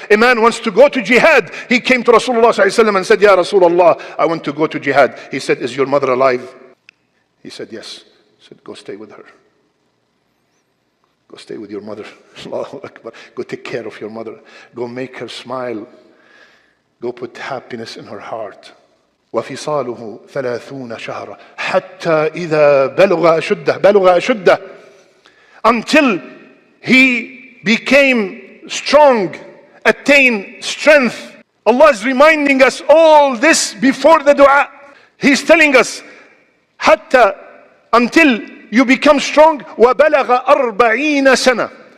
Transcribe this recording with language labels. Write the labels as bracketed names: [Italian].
[English] A man wants to go to jihad. He came to Rasulullah ﷺ and said, Ya Rasulullah, I want to go to jihad. He said, is your mother alive? He said, yes. He said, go stay with her. Go stay with your mother. Allahu Akbar. Go take care of your mother. Go make her smile. Go put happiness in her heart. [Arabic] وَفِصَالُهُ 30 شهرا حتى إذا بلغ أشده. [English] Until he became strong, attained strength. Allah is reminding us all this before the dua. He's telling us, حتى, until you become strong. [Arabic] وَبَلَغَ 40 سنة.